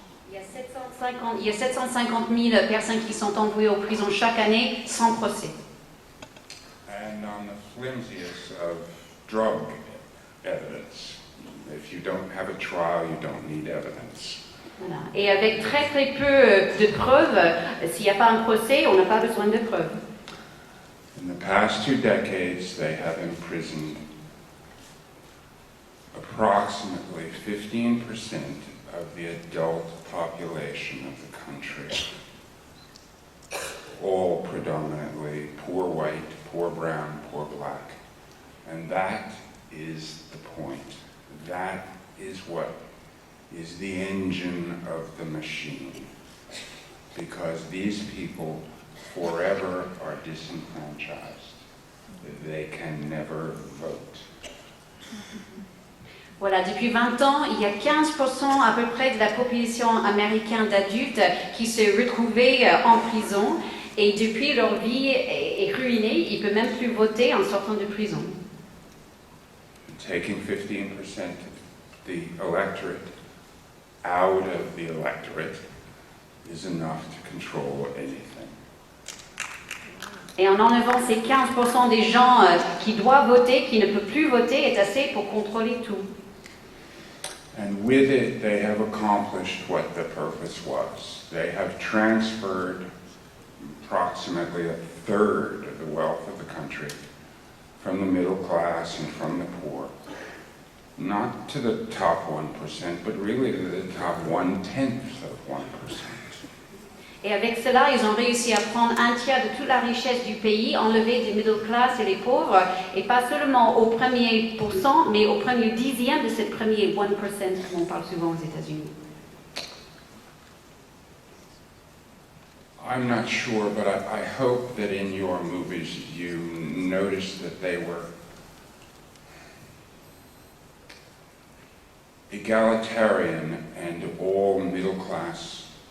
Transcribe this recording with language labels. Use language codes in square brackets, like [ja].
[fr] Il y a 750 000 personnes qui sont envoyées aux prisons chaque année sans procès. [en] And on the flimsiest of drug evidence, if you don't have a trial, you don't need evidence. [fr] Voilà. Et avec très très peu de preuves, s'il n'y a pas un procès, on n'a pas besoin de preuves. [en] In the past 2 decades, they have imprisoned approximately 15% of the adult population of the country. All predominantly poor white, poor brown, poor black. And that is the point. That is what is the engine of the machine. Because these people forever are disenfranchised. They can never vote. [fr] Voilà, depuis 20 ans, il y a 15% à peu près de la population américaine d'adultes qui se retrouvaient en prison et depuis leur vie est ruinée, ils ne peuvent même plus voter en sortant de prison. [en] Taking 15% of the electorate out of the electorate is enough to control anything. [fr] Et en enlevant ces 15% des gens qui doivent voter, qui ne peuvent plus voter, est assez pour contrôler tout. [en] And with it, they have accomplished what the purpose was. They have transferred approximately a third of the wealth of the country from the middle class and from the poor, not to the top 1%, but really to the top 1/10 of 1%. [fr] Et avec cela, ils ont réussi à prendre un tiers de toute la richesse du pays, enlever des middle class et les pauvres, et pas seulement au premier pourcent, mais au premier dixième de cette premier 1%, comme on parle souvent aux États-Unis. [en] I'm not sure, but I hope that in your movies you noticed that they were egalitarian and all middle class.